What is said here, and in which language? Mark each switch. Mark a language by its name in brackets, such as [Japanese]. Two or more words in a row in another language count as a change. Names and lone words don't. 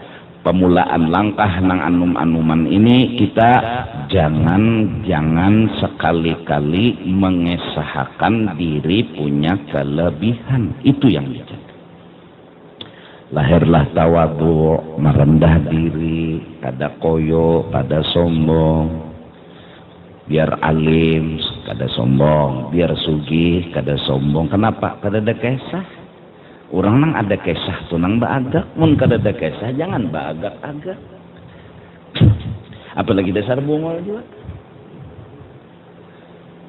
[Banjar] Pemulaan langkah nang anum-anuman ini, kita jangan sekali-kali mengesahkan diri punya kelebihan. Itu yang dijaga. Lahirlah tawadu, merendah diri, kada koyo, kada sombong. Biar alim, kada sombong. Biar sugih, kada sombong. Kenapa? Kada ada kesah. Orang nang ada kisah tuh nang baagak, mun kada ada kisah jangan baagak-agak. Apalagi dasar bungol juga.